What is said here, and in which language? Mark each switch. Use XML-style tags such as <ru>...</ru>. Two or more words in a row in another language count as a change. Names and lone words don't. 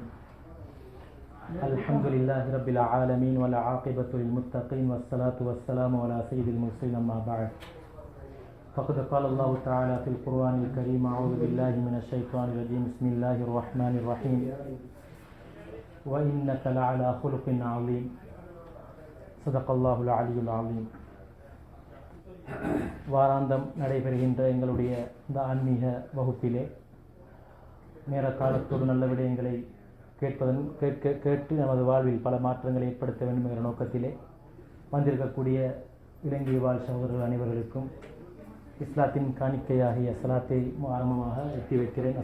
<ar>الحمد لله رب العالمين والعاقبة للمتقين والصلاة والسلام على سيد المرسلين أما بعد. فقد قال الله تعالى في القرآن الكريم: أعوذ بالله من الشيطان الرجيم. بسم الله الرحمن الرحيم. وإنك لعلى خلق عظيم. صدق الله العلي العظيم.</ar> <ta>வாராந்தம் நடைபெறுகின்ற எங்களுடைய இந்த ஆன்மீக வகுப்பிலே நேர காலத்தோடு நல்ல விடயங்களை கேட்டு நமது வாழ்வில் பல மாற்றங்களை ஏற்படுத்த வேண்டும் என்கிற நோக்கத்திலே வந்திருக்கக்கூடிய இலங்கை வாழ் சகோதரர்கள் அனைவர்களுக்கும் இஸ்லாத்தின் காணிக்கையாகிய சலாத்தை ஆரம்பமாக எட்டி வைக்கிறேன்.</ta>